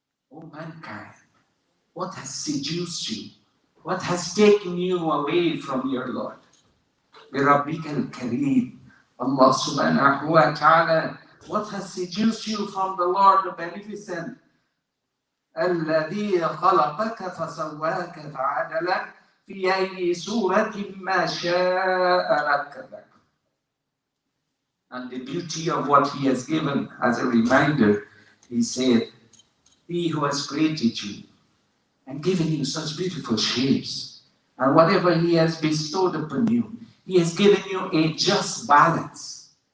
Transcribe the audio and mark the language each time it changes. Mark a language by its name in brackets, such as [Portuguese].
[English] O mankind, what has seduced you? What has taken you away from your Lord? [Arabic] Bi rabbika al-kareem. [English] Allah subhanahu wa ta'ala, what has seduced you from the Lord the Beneficent? [Arabic] الذي خلقك فسواك فعدلك في أي سورة ما شاء ركبك. [English] And the beauty of what He has given as a reminder, He said, He who has created you and given you such beautiful shapes, and whatever He has bestowed upon you, He has given you a just balance.